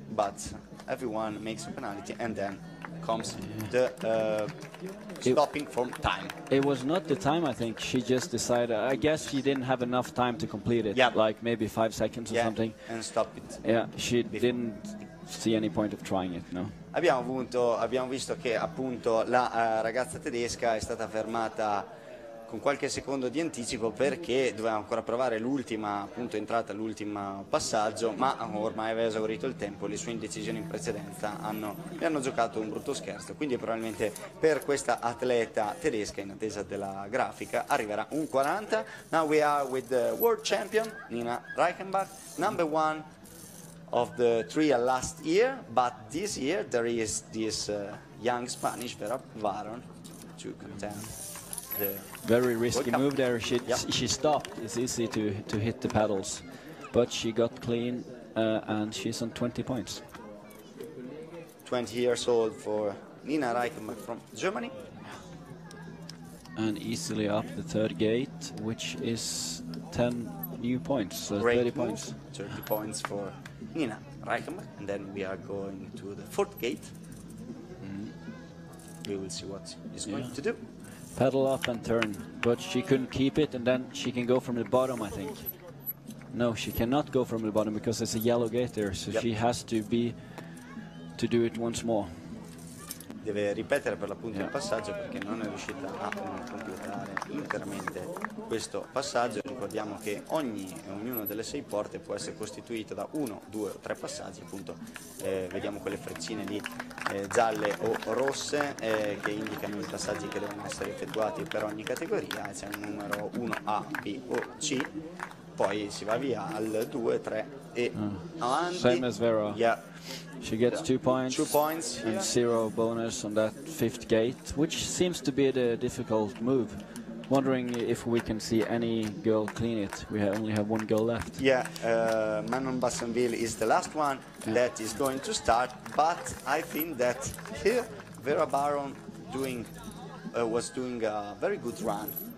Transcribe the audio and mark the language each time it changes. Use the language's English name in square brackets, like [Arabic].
[English] But everyone makes a penalty, and then comes the stopping from time. It was not the time, I think. She just decided, I guess she didn't have enough time to complete it. Yeah. Like maybe 5 seconds or something. And stop it. Yeah, she didn't see any point of trying it, no. [Italian] Abbiamo visto che appunto la ragazza tedesca è stata fermata con qualche secondo di anticipo perché doveva ancora provare l'ultima appunto entrata, l'ultimo passaggio, ma ormai aveva esaurito il tempo, le sue indecisioni in precedenza le hanno giocato un brutto scherzo, quindi probabilmente per questa atleta tedesca, in attesa della grafica, arriverà un 40. [English] Now we are with the world champion Nina Reichenbach, number 1 of the trial last year, but this year there is this young Spanish Vera Baron to contend. Very risky move there. She stopped. It's easy to hit the pedals, but she got clean and she's on 20 points. 20 years old for Nina Reichenbach from Germany. And easily up the third gate, which is 10 new points, so Great 30 move. points. 30 points for Nina Reichenbach, and then we are going to the fourth gate. We will see what she's going to do. Pedal up and turn, but she couldn't keep it, and then she can go from the bottom, I think. No, she cannot go from the bottom because there's a yellow gate there, so she has to do it once more. [Italian] deve ripetere per l'appunto il passaggio perché non è riuscita a completare interamente questo passaggio. Ricordiamo che ognuna delle 6 porte può essere costituita da 1, 2 o 3 passaggi, appunto vediamo quelle freccine lì gialle o rosse che indicano i passaggi che devono essere effettuati per ogni categoria. C'è un numero 1 A, B o C, poi si va via al 2, 3 e avanti. [English] Same as Vera. Yeah. She gets 2 points, 2 points and 0 bonus on that 5th gate, which seems to be the difficult move. Wondering if we can see any girl clean it. We only have 1 girl left. Yeah, Manon Bassenville is the last one that is going to start, but I think that here Vera Baron was doing a very good run.